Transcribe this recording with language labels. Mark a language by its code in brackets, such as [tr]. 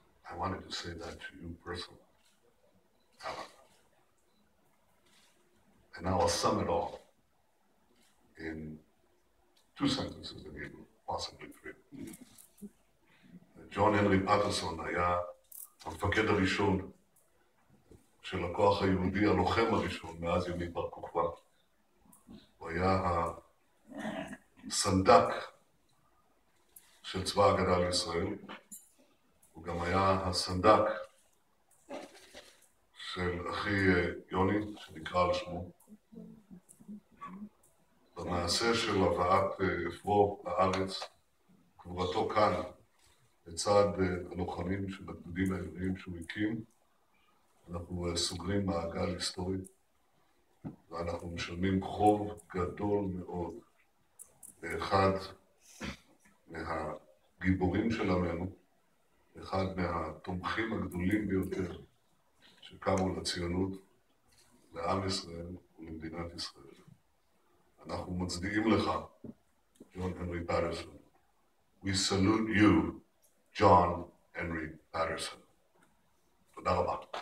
[en] I wanted to say that to you personally, Alan. And now I'll sum it all in 2 sentences in Hebrew, possibly 3. [he] ג'ון הנרי פטרסון היה המפקד הראשון של הכוח היהודי, הלוחם הראשון מאז ימי בר כוכבא. הוא היה הסנדק של צבא ההגנה לישראל, הוא גם היה הסנדק של אחי יוני, שנקרא על שמו. במעשה של הבאת אפרו לארץ, קבורתו כאן, לצד הלוחמים של הגדודים העבריים שהוא הקים, אנחנו סוגרים מעגל היסטורי, ואנחנו משלמים חוב גדול מאוד לאחד מהגיבורים של עמנו, אחד מהתומכים הגדולים ביותר שקמו לציונות, לעם ישראל ולמדינת ישראל. אנחנו מצדיעים לך, ג'ון הנרי פטרסון. [en] We salute you, John Henry Patterson. [he] תודה רבה.